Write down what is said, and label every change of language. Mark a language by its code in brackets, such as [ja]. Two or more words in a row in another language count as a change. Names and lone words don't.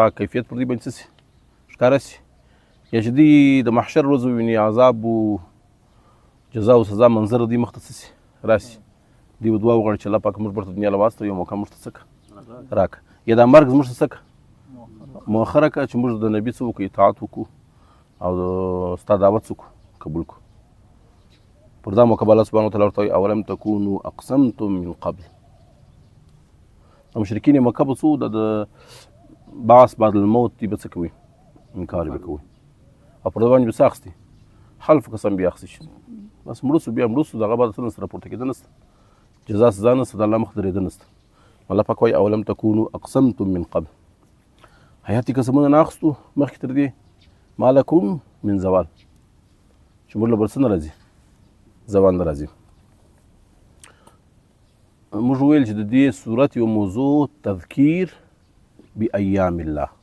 [ps] کیفیت پر دوی باندې څه سي ښکاره سي یا چې دوی د محشر ورځ وویني عذاب و جزا او سزا منظر دوی مخ ته څه سي راسي دوی به دعا وغواړي چې الله پاک موږ بیرته دنیا له واستوي یو موقع موږ ته څه کړه راکړه یا دا مرګ زموږ ته څه کړه مؤخره کړه چې موږ د نبي څه وکړو اطاعت وکړو او ستا دعوت څه وکړو قبول کړو پر دا موقع به [ar] الله سبحانه وتعالی [ps] ورته وایي [ar] اولم تکونوا اقسمتم من قبل [ps] مشرکین مکه به څو د [ar] بعث بعد الموت [ps] دي به څه کوي انکار به کوي او پر دا باندې به څه اخیستي حلف قسم بیا اخیستي شي بس مړه سو بیا مړه سو دغه بعد څه نسته راپورته کېده نسته جزا سزا نسته د الله مخ درېده نسته الله پاک وایي [ar] اولم تکونوا اقسمتم من قبل [ps] حیاتي قسمونه نه اخیستو مخکې تر دې [ar] ما لکم من زوال [ps] چې موږ له بل څه نه راځي زوال نه راځي موږ ویل چې د دې صورت یو موضوع [ar] تذکیر بایام الله